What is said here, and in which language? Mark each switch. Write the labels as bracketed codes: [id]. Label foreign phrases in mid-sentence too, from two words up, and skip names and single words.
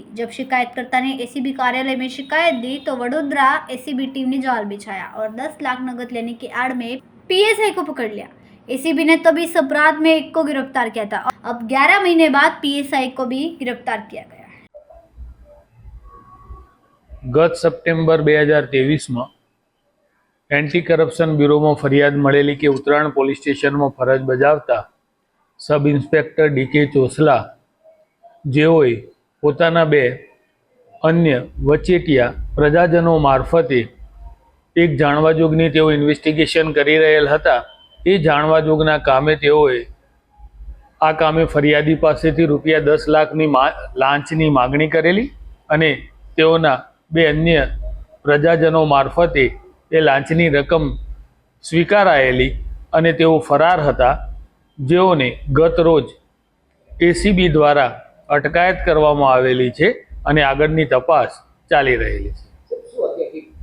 [hi] जब शिकायतकर्ता ने एसीबी कार्यालय में शिकायत दी तो वडोदरा एसीबी टीम ने जाल बिछाया और 10 लाख नकद लेने की आड़ में पीएसआई को पकड़ लिया। एसीबी ने तब इस अपराध में एक को गिरफ्तार किया था। अब 11 महीने बाद पीएसआई को भी गिरफ्तार किया गया है। [gu] ગત સપ્ટેમ્બર 2023 માં એન્ટી કરપ્શન બ્યૂરો માં ફરિયાદ મળેલી કે ઉત્તરાયણ પોલીસ સ્ટેશન માં ફરજ બજાવતા સબ ઇન્સ્પેક્ટર ડીકે ચોસલા જેઓએ પોતાના બે અન્ય વચેટિયા પ્રજાજનો માર્ફતે એક જાણવાજોગની તેઓ ઇન્વેસ્ટિગેશન કરી રહેલ હતા। એ જાણવાજોગના કામે તેઓએ આ કામે ફરિયાદી પાસેથી રૂપિયા 10 લાખની લાંચની માગણી કરેલી અને તેઓના બે અન્ય પ્રજાજનો માર્ફતે એ લાંચની રકમ સ્વીકારાયેલી અને તેઓ ફરાર હતા, જેઓને ગત રોજ એસીબી દ્વારા અટકાયત કરવામાં આવેલી છે અને આગળની તપાસ ચાલી રહેલી છે।